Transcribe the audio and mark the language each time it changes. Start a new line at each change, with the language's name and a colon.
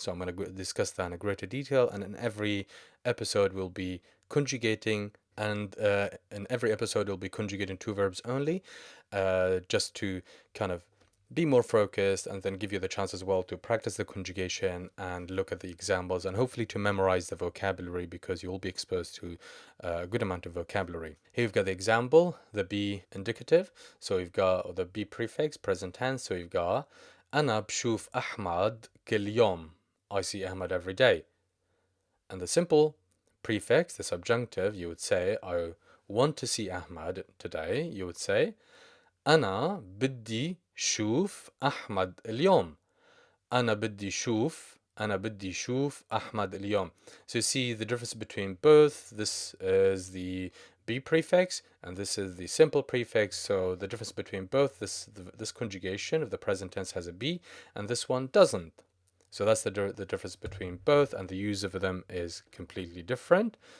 English: So I'm going to discuss that in greater detail, and in every episode we'll be conjugating, and in every episode we'll be conjugating two verbs only, just to kind of be more focused, and then give you the chance as well to practice the conjugation and look at the examples, and hopefully to memorize the vocabulary, because you will be exposed to a good amount of vocabulary. Here we've got the example, the be indicative. So we've got the be prefix, present tense. So we've got
Arabic: أنا بشوف أحمد كل يوم.
English: I see Ahmad every day. And the simple prefix, the subjunctive, you would say, I want to see Ahmad today. You would say,
Arabic: أنا بدي شوف أحمد اليوم. أنا بدي شوف أحمد اليوم.
English: So you see the difference between both. This is the be prefix, and this is the simple prefix. So the difference between both, this conjugation of the present tense has a be, and this one doesn't. So that's the difference between both, and the use of them is completely different.